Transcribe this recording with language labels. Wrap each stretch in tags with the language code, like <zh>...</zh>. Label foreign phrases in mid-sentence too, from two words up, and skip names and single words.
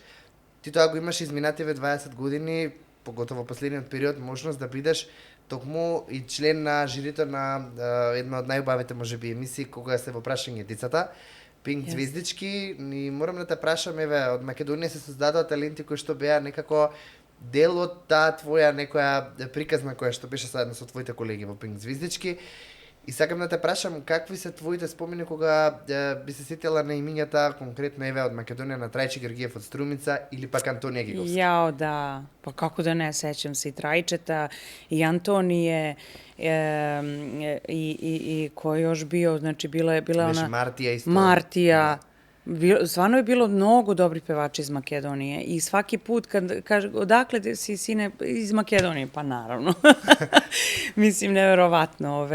<mk>Ти тоа го имаш изминативе 20 години, поготово последниот период, можност да бидеш токму и член на жирито на една од најубавите можеби емисии кога се во прашање децата, Пинк Звездички, и морам да те прашам, од Македонија се создадоа таленти кои што беа некако дел од таа твоја некоја приказна која што беше заедно со твоите колеги во Пинк Звездички. И сакам да те прашам, какви се твоите спомени кога би се сетила на имињата, конкретно од Македонија, на Трајче Георгиев од Струмица или пак Антонија Гиговска? Јао, да. Па како да не, сеќам се и Трајчета, и Антонije,</mk> <sr>i ko je još bio, znači bila je ona... Martija isto. Martija. Stvarno je bilo mnogo dobrih pevača iz Makedonije i svaki put kad kaže odakle si sine iz Makedonije, pa naravno. Mislim, neverovatno.</sr>